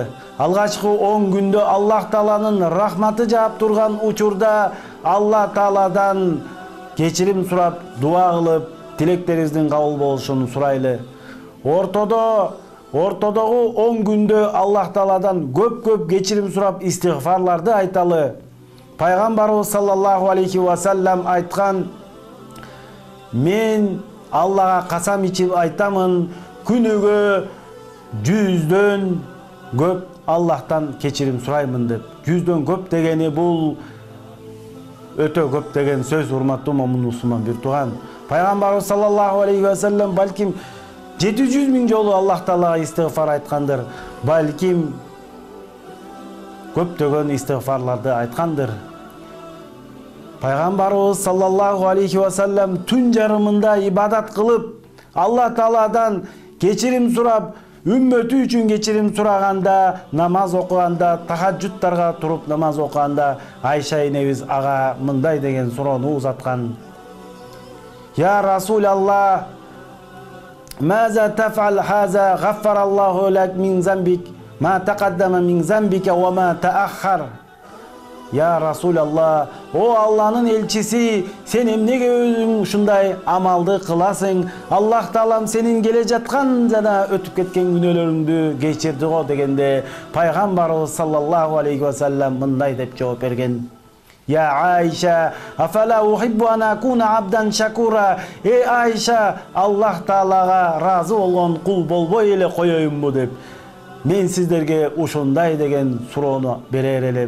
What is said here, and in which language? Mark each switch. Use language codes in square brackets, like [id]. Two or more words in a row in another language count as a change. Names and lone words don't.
[ky] Алгачкы 10 күндө Аллах Тааланын рахматы жаап турган учурда Алла Тааладан кечирим сурап, дуа кылып, тилектериңиздин кабыл болушун сурайлы. Ортодогу 10 күндө Аллах Тааладан көп кечирим сурап, истигфарларды айталы. Пайгамбарыбыз [ar] صلى الله عليه وسلم [ky] айткан: "Мен Аллага касам ичип айтамын, күнүгө 100дөн көп Аллахтан кечирим сураймын" деп. 100дөн көп дегени бул өтө көп деген сөз, урматтуу момун мусулман бир тууган. Пайгамбарыбыз [ar] صلى الله عليه وسلم [ky] балким 700 миң жолу Аллах Таалага истигфар айткандыр. Балким көптөгөн истигфарларды айткандыр. Пайгамбарыбыз [ar] صلى الله عليه وسلم [ky] түн жарымында ибадат кылып, Аллах Тааладан кечирим сурап, үммөтү үчүн кечирим сураганда, намаз окуганда, тахаджуттарга туруп намаз окуганда Айша энебиз ага мындай деген суроону узаткан: [ar] "يا رسول الله، ماذا تفعل هذا غفر الله لك من ذنبك ما تقدم من ذنبك وما تأخر." يا رسول الله, [ky] о Алланын элчиси, сен эмнеге өзүң ушундай амалды кыласың? Аллах Таалам сенин келе жаткан жана өтүп кеткен күнөөлөрүңдү кечирди го дегенде, пайгамбарыбыз [ar] صلى الله عليه وسلم [ky] мындай деп жооп берген: [ar] "يا عائشة، أفلا أحب أن أكون عبدا شكورا." [ky] Эй Айша, Аллах Таалага разы болгон кул болбой эле коеюнбу деп. Мен сиздерге ушундай деген суроону берер элем.